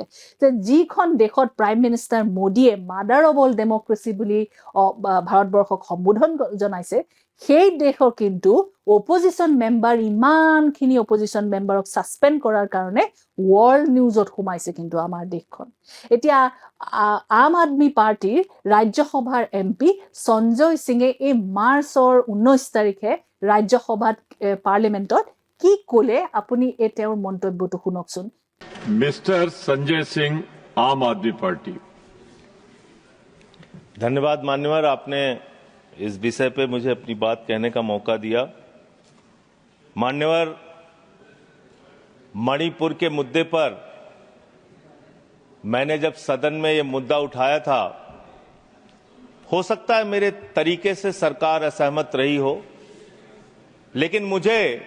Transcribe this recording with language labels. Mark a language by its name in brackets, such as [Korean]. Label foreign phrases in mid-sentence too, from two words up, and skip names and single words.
[Assamese] যে যিখন দেশত [English] prime minister [Assamese] মোদীয়ে [English] mother of all democracy [Assamese] বুলি ভাৰতবৰ্ষক সম্বোধন জনাইছে, সেই দেশৰ কিন্তু [English] opposition member, [Assamese] ইমানখিনি [English] opposition memberক [Assamese] ছাছপেণ্ড কৰাৰ কাৰণে [English] world newsত [Assamese] সোমাইছে কিন্তু আমাৰ দেশখন। এতিয়া আম আদমি পাৰ্টিৰ ৰাজ্যসভাৰ MP সঞ্জয় সিঙে এই মাৰ্চৰ 19 তাৰিখে ৰাজ্যসভাত পাৰ্লিমেণ্টত কি ক'লে, আপুনি এই তেওঁৰ মন্তব্যটো শুনকচোন। [Hindi] मिस्टर संजय सिंह, आम आदमी पार्टी। धन्यवाद मान्यवर, आपने इस विषय पे मुझे अपनी बात कहने का मौका दिया। मान्यवर, मणिपुर के मुद्दे पर मैंने जब सदन में ये मुद्दा उठाया था, हो सकता है मेरे तरीके से सरकार असहमत रही हो, लेकिन मुझे